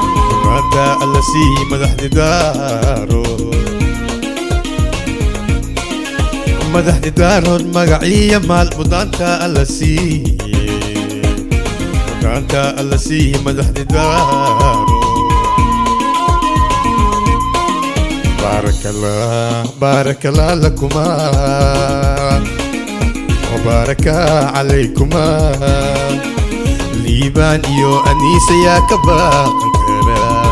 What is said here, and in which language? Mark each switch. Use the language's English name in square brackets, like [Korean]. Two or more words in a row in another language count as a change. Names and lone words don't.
[Somali] Mudnaanta alla sii, madaxdi daarood. Madaxdi daarood magaciya maal mudnaanta alla sii. Mudnaanta alla sii, madaxdi daarood. [Arabic] بارك الله، بارك الله لكما، وبارك عليكما. [Somali] Liban iyo Anisa ya ka baaqan kara.